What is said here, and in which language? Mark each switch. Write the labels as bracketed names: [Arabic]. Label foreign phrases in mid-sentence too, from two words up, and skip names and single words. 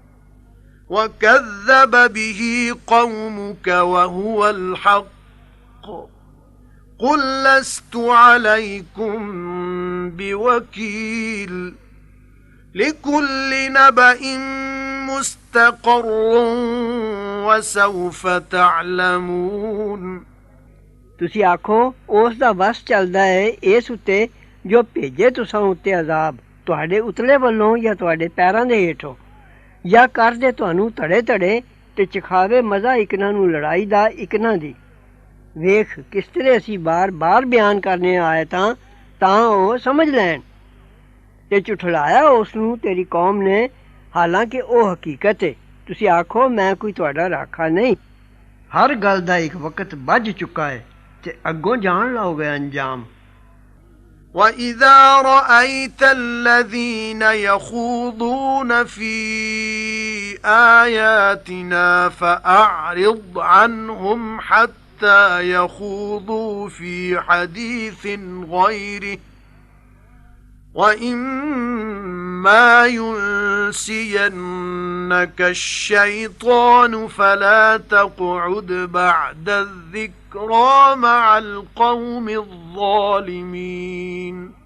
[Arabic] وكذب به قومك وهو الحق قل لست عليكم بوكيل لكل نبأ مستقر وسوف تعلمون [Punjabi] ਤੁਸੀਂ ਆਖੋ ਉਸ ਦਾ ਵਸ ਚੱਲਦਾ ਹੈ ਇਸ ਉੱਤੇ ਜੋ ਭੇਜੇ ਤੁਸਾਂ ਉੱਤੇ ਅਜ਼ਾਬ ਤੁਹਾਡੇ ਉਤਲੇ ਵੱਲੋਂ ਜਾਂ ਤੁਹਾਡੇ ਪੈਰਾਂ ਦੇ ਹੇਠੋਂ ਜਾਂ ਕਰ ਦੇ ਤੁਹਾਨੂੰ ਧੜੇ ਧੜੇ ਤੇ ਚਖਾਵੇ ਮਜ਼ਾ ਇਕਨਾਂ ਨੂੰ ਲੜਾਈ ਦਾ ਇਕਨਾਂ ਦੀ ਵੇਖ ਕਿਸ ਤਰ੍ਹਾਂ ਅਸੀਂ ਬਾਰ-ਬਾਰ ਬਿਆਨ ਕਰਨੇ ਆਏ ਤਾਂ ਉਹ ਸਮਝ ਲੈਣ ਤੇ ਝੁਠਲਾਇਆ ਉਸ ਨੂੰ ਤੇਰੀ ਕੌਮ ਨੇ ਹਾਲਾਂਕਿ ਉਹ ਹਕੀਕਤ ਹੈ ਤੁਸੀਂ ਆਖੋ ਮੈਂ ਕੋਈ ਤੁਹਾਡਾ ਰਾਖਾ ਨਹੀਂ ਹਰ ਗੱਲ ਦਾ ਇੱਕ ਵਕਤ ਬੱਝ ਚੁੱਕਾ ਹੈ ਤੇ ਅੱਗੋਂ ਜਾਣ ਲਾਓਗੇ ਅੰਜਾਮ [Arabic] وَإِذَا رَأَيْتَ الَّذِينَ يَخُوضُونَ فِي آيَاتِنَا فَأَعْرِضْ عَنْهُمْ حَتَّى يَخُوضُوا فِي حَدِيثٍ غَيْرِهِ وَإِمَّا يُنْسِيَنَّكَ الشَّيْطَانُ فَلَا تَقْعُدْ بَعْدَ الذِّكْرَى مَعَ الْقَوْمِ الظَّالِمِينَ